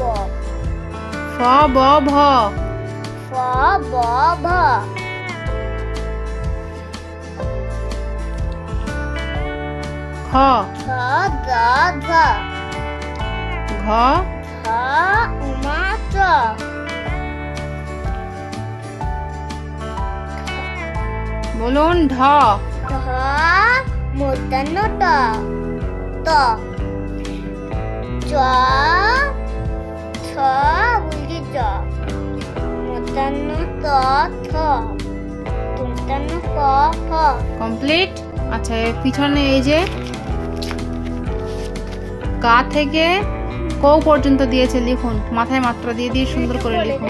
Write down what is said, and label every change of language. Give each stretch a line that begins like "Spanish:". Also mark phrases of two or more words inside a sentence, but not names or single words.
Bangla: ফ ব ভ ফ ব ভ খ খ দ ধ ঘ ধ উমা চ বলুন ঢ ধ মূর্ধন্য ট ত চ ছ বুঝি চ মূর্ধন্য ত থ দন্তন্য প ফ কমপ্লিট। আচ্ছা এর পিছনে এই যে কা থেকে কৌ পর্যন্ত দিয়েছে লিখুন, মাথায় মাত্রা দিয়ে দিয়ে সুন্দর করে লিখুন।